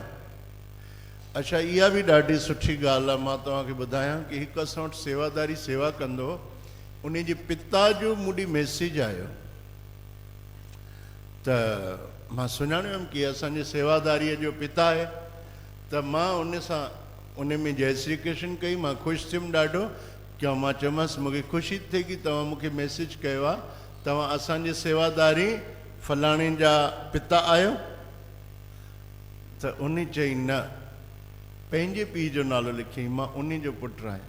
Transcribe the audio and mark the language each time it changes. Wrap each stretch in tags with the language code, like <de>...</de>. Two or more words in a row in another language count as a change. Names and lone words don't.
<sd>अच्छा इहा बि ॾाढी सुठी ॻाल्हि आहे। मां तव्हांखे ॿुधायां कि हिकु असां वटि सेवादारी सेवा कंदो उन जे पिता जो मूं ॾे मैसेज आयो त मां सुञाणियो कि असांजे सेवादारीअ जो पिता आहे त मां उन सां उन में</sd> <hi>जय श्री कृष्ण</hi> <sd>कई। मां ख़ुशि थियुमि ॾाढो कि मां चयोमांसि मूंखे ख़ुशी थिए कि तव्हां मूंखे मैसेज कयो आहे तव्हां असांजे सेवादारी फलाणे जा पिता आहियो। त उन चई न पंहिंजे पीउ जो नालो लिखियईं मां उन जो पुटु आहियां।</sd>